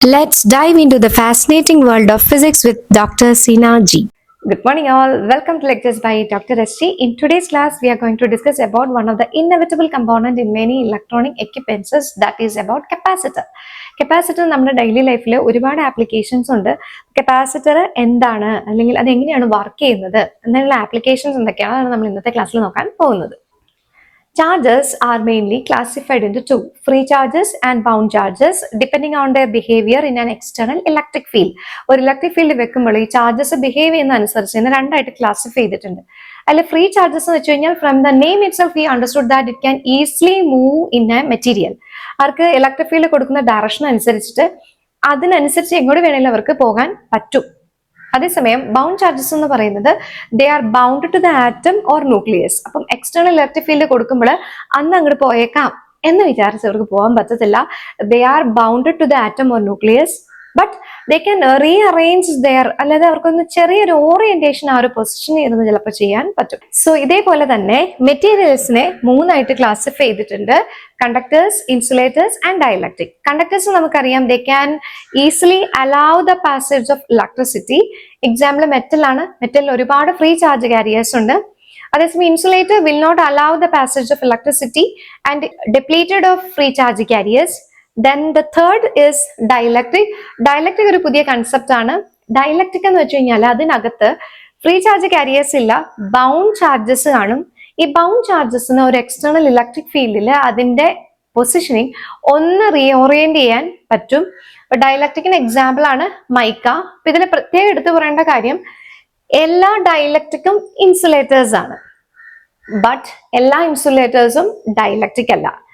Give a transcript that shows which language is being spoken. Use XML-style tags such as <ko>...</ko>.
<en>Let's dive into the fascinating world of physics with Dr. Sina G. Good morning all. Welcome to lectures by Dr. SG. In today's class, we are going to discuss about one of the inevitable component in many electronic equipments, that is about capacitor.</en> <ml>Capacitor നമ്മുടെ daily ലൈഫിൽ ഒരുപാട് applications ഉണ്ട്. Capacitor എന്താണ് അല്ലെങ്കിൽ അത് എങ്ങനെയാണ് work ചെയ്യുന്നത് എന്നുള്ള ആപ്ലിക്കേഷൻസ് എന്തൊക്കെയാണ് നമ്മൾ ഇന്നത്തെ ക്ലാസ്സിൽ നോക്കാൻ പോകുന്നത്.</ml> <en>Charges are mainly classified into two, free charges and bound charges, depending on their behavior in an external electric field.</en> <ml>ഒരു ഇലക്ട്രിക് ഫീൽഡ് വെക്കുമ്പോൾ ഈ ചാർജസ് ബിഹേവ് ചെയ്യുന്ന അനുസരിച്ച് ഇതിനെ രണ്ടായിട്ട് ക്ലാസിഫൈ ചെയ്തിട്ടുണ്ട്. അതിൽ ഫ്രീ ചാർജസ് എന്ന് വെച്ച് കഴിഞ്ഞാൽ</ml> <en>From the name itself we understood that it can easily move in a material.</en> <ml>അവർക്ക് ഇലക്ട്രിക് ഫീൽഡ് കൊടുക്കുന്ന ഡയറക്ഷൻ അനുസരിച്ചിട്ട് അതിനനുസരിച്ച് എങ്ങോട്ട് വേണമെങ്കിലും അവർക്ക് പോകാൻ പറ്റും. അതേസമയം</ml> <en>bound charges</en> <ml>എന്ന് പറയുന്നത്</ml> <en>They are bound to the atom or nucleus.</en> <ml>അപ്പം എക്സ്റ്റേണൽ ഇലക്ട്രിക് ഫീൽഡ് കൊടുക്കുമ്പോൾ അന്ന് അങ്ങോട്ട് പോയേക്കാം എന്ന് വിചാരിച്ച് അവർക്ക് പോകാൻ പറ്റത്തില്ല.</ml> <en>they are bound to the atom or nucleus, but they can rearrange there,</en> <ml>അല്ലാതെ അവർക്കൊന്ന് ചെറിയൊരു ഓറിയന്റേഷൻ ആ ഒരു പൊസിഷൻ ഇരുന്ന് ചിലപ്പോൾ ചെയ്യാൻ പറ്റും. സോ ഇതേപോലെ തന്നെ മെറ്റീരിയൽസിനെ മൂന്നായിട്ട് ക്ലാസിഫൈ ചെയ്തിട്ടുണ്ട്: conductors, insulators and dielectric.</ml> <en>conductors</en> <ml>നമുക്കറിയാം,</ml> <en>They can easily allow the passage of electricity.</en> <ml>Example metal ആണ്. മെറ്റലിൽ ഒരുപാട് ഫ്രീ ചാർജ് കാരിയേഴ്സ് ഉണ്ട്. അതേസമയം</ml> <en>Insulator will not allow the passage of electricity and depleted of free charge carriers. Then the third is dielectric.</en> <ml>Dielectric ഒരു പുതിയ concept ആണ്. Dielectric എന്ന് വെച്ച് കഴിഞ്ഞാൽ അതിനകത്ത് ഫ്രീ ചാർജ് കാരിയേഴ്സ് ഇല്ല, ബൗണ്ട് ചാർജസ് കാണും. ഈ ബൗണ്ട് ചാർജസിന് ഒരു എക്സ്റ്റേണൽ ഇലക്ട്രിക് ഫീൽഡിൽ അതിന്റെ പൊസിഷനിങ് ഒന്ന് റീഓറിയന്റ് ചെയ്യാൻ പറ്റും. ഡയലക്ട്രിക്കിന് എക്സാമ്പിൾ ആണ് മൈക്ക. അപ്പൊ ഇതിൽ പ്രത്യേകം എടുത്തു പറയേണ്ട കാര്യം, എല്ലാ ഡയലക്ട്രിക്കും ഇൻസുലേറ്റേഴ്സ് ആണ്, ബട്ട് എല്ലാ ഇൻസുലേറ്റേഴ്സും ഡയലക്ട്രിക് അല്ല.</ml>